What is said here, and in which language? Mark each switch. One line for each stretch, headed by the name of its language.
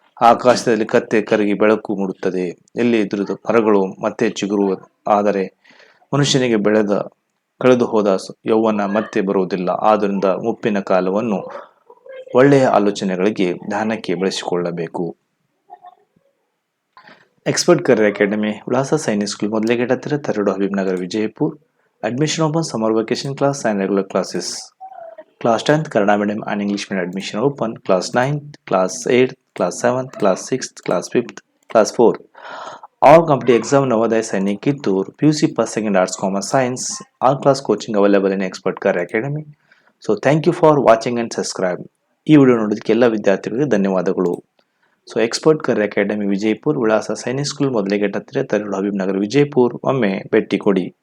Kannada: ಆಕಾಶದಲ್ಲಿ ಕತ್ತೆ ಕರಗಿ ಬೆಳಕು ಮೂಡುತ್ತದೆ. ಎಲ್ಲಿ ದುರಿದ ಮರಗಳು ಮತ್ತೆ ಚಿಗುರುವ. ಆದರೆ ಮನುಷ್ಯನಿಗೆ ಕಳೆದು ಹೋದ ಯೌವನ ಮತ್ತೆ ಬರುವುದಿಲ್ಲ. ಆದ್ದರಿಂದ ಮುಪ್ಪಿನ ಕಾಲವನ್ನು ಒಳ್ಳೆಯ ಆಲೋಚನೆಗಳಿಗೆ ಧ್ಯಾನಕ್ಕೆ ಬಳಸಿಕೊಳ್ಳಬೇಕು.
English: Expert Career Academy, Ulhasa Sainik School, Modlegate ಹತ್ತಿರ, ತರಡು Habib Nagar, Vijayapur. Admission open, summer vacation class and regular classes. Class 10th Kannada medium and English medium admission open. Class 9th, Class 8th, Class 7th, Class 6th, Class 5th, Class 4th. All competitive exam Navodaya Sainik Kittur, PUC First Second Arts Commerce Science. All class coaching available in Expert Career Academy. So thank you for watching and subscribe.
Kannada: ಈ video ನೋಡೋದಕ್ಕೆ ಎಲ್ಲ ವಿದ್ಯಾರ್ಥಿಗಳಿಗೆ ಧನ್ಯವಾದಗಳು. So expert career academy Vijayapura, ವಿಳಾಸ Sainik school, ಮೊದಲಿಗೆ ಹತ್ತಿರ, ತರಡು ಹಬೀಬ್ ನಗರ್, ವಿಜಯಪುರ್. ಒಮ್ಮೆ ಭೇಟಿ ಕೊಡಿ.